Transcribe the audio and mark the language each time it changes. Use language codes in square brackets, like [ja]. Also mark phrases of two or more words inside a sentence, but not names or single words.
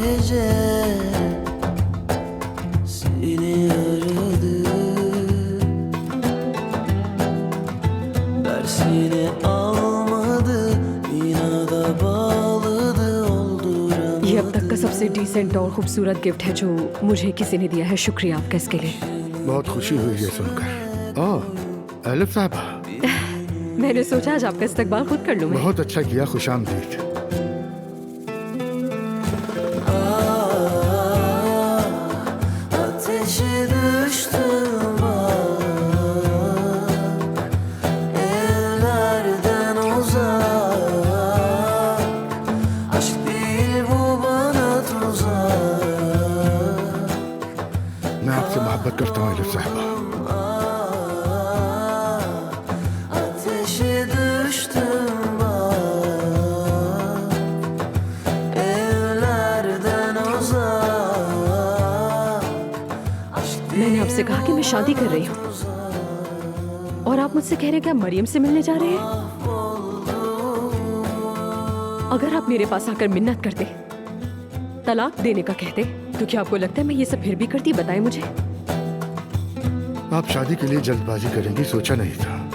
[tr] gece seni aradı. Dersini almadı, inada bağladı, olduramadı. [ur] یہ اب تک کا سب سے ڈیسنٹ اور خوبصورت گفٹ ہے جو مجھے کسی نے دیا ہے. شکریہ آپ کا اس کے لیے. بہت خوشی ہوئی ہے سن کر۔ اوہ ایلف صاحبہ, میں نے سوچا آج آپ کا استقبال خود کر لوں میں. بہت اچھا کیا، خوش آمدید. [tr] Ateşe düştüm bak, evlerden uzak. Aşk değil bu bana tuzak. [ur] میں آپ سے محبت کرتا ہوں ایلف صاحبہ. [tr] Ateşe düştüm bak, evlerden uzak. Aşk [ur] میں نے آپ سے کہا کہ میں شادی کر رہی ہوں اور آپ مجھ سے کہہ رہے ہیں کہ آپ مریم سے ملنے جا رہے ہیں. اگر آپ میرے پاس آ کر منت کرتے، طلاق دینے کا کہتے، تو کیا آپ کو لگتا ہے میں یہ سب پھر بھی کرتی? بتائیں مجھے. آپ شادی کے لیے جلدبازی کریں گی سوچا نہیں تھا.